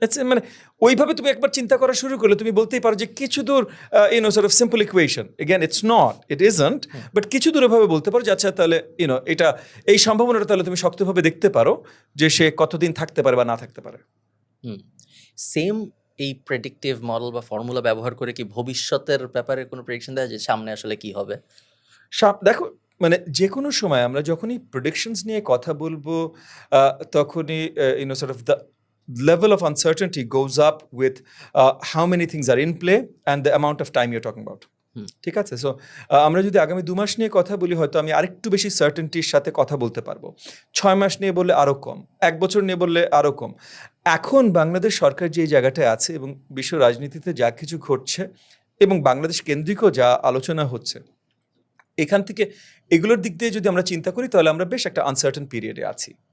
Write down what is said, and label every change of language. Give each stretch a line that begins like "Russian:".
Bangla: মানে ওইভাবে তুমি একবার চিন্তা করা শুরু করলে তুমি বলতেই পারো যে কিছু দূর
English: sort of simple equation, again it's not, it isn't,
Bangla: but কিছু দূর এভাবে বলতে পারো যে আচ্ছা তাহলে এটা এই সম্ভাবনাটা তাহলে তুমি শক্তভাবে দেখতে পারো যে সে কতদিন থাকতে পারে বা না থাকতে পারে। সেম এই প্রেডিক্টিভ মডেল বা ফর্মুলা ব্যবহার করে কি ভবিষ্যতের ব্যাপারে কোনো প্রেডিকশন দেওয়া যায়, সামনে আসলে কি হবে? দেখো, মানে যে কোনো সময় আমরা যখনই প্রেডিকশনস নিয়ে কথা বলবো তখনই
English: sort of the level of uncertainty goes up with how many things are in play and the amount of time you're talking about.
Bangla: ঠিক আছে, সো আমরা যদি আগামী 2 মাস নিয়ে কথা বলি হয়তো আমি আরেকটু বেশি সার্টেনটির সাথে কথা বলতে পারবো, 6 মাস নিয়ে বললে আরও কম, 1 বছর নিয়ে বললে আরও কম। এখন বাংলাদেশ সরকার যে জায়গাটায় আছে এবং বিশ্ব রাজনীতিতে যা কিছু ঘটছে এবং বাংলাদেশ কেন্দ্রিকও যা আলোচনা হচ্ছে, এখান থেকে এগুলোর দিক দিয়ে যদি আমরা চিন্তা করি তাহলে আমরা বেশ একটা আনসার্টেন পিরিয়ডে আছি।